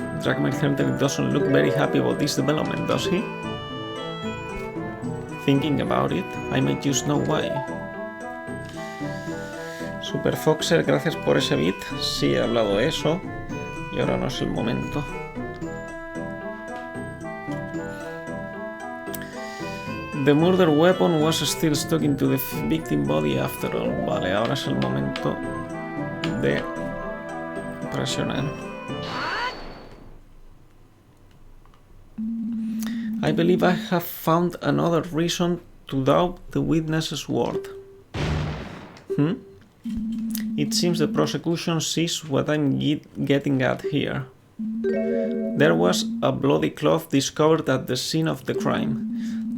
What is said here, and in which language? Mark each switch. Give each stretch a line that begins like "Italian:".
English: Dragmire Center doesn't look very happy about this development, does he? Thinking about it, I might just know why.
Spanish: Super Foxer, gracias por ese beat. Sí, he hablado de eso. Y ahora no es el momento.
English: The murder weapon was still stuck into the victim body after all.
Spanish: Vale, ahora es el momento de presionar.
English: I believe I have found another reason to doubt the witness's word. It seems the prosecution sees what I'm getting at here. There was a bloody cloth discovered at the scene of the crime.